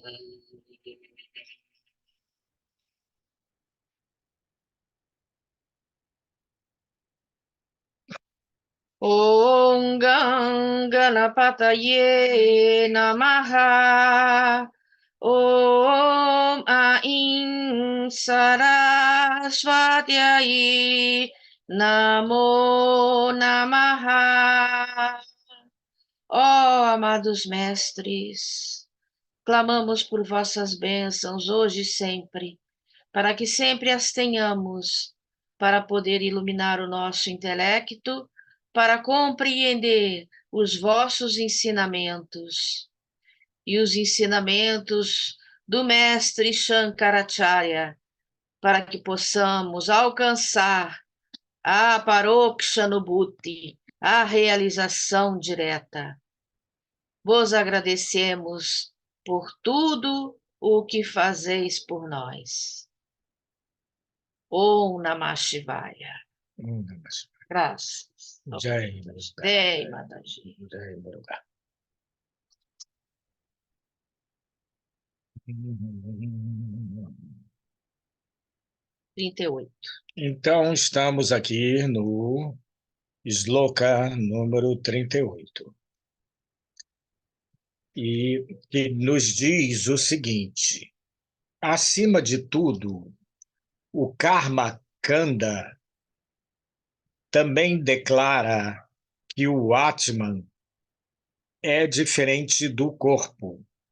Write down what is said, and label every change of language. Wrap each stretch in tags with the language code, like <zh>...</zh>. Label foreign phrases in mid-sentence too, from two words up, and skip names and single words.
<sa>Om Ganapataye Namaha. Om Aim Saraswatyaye Namo Namaha.</sa> <pt>Ó amados mestres, clamamos por vossas bênçãos hoje e sempre, para que sempre as tenhamos, para poder iluminar o nosso intelecto, para compreender os vossos ensinamentos e os ensinamentos do mestre Shankaracharya, para que possamos alcançar a Parokshanubhuti, a realização direta. Vos agradecemos por tudo o que fazeis por nós.</pt> <sa>Om Namah Shivaya. Graças.</sa> <hi>Jai Jai Mataji. Jai Muruga.</hi> <pt>Então, estamos aqui no Sloka número 38. E que nos diz o seguinte: acima de tudo, o</pt> <sa>Karma Kanda</sa> <pt>também declara que o Atman é diferente do corpo</pt>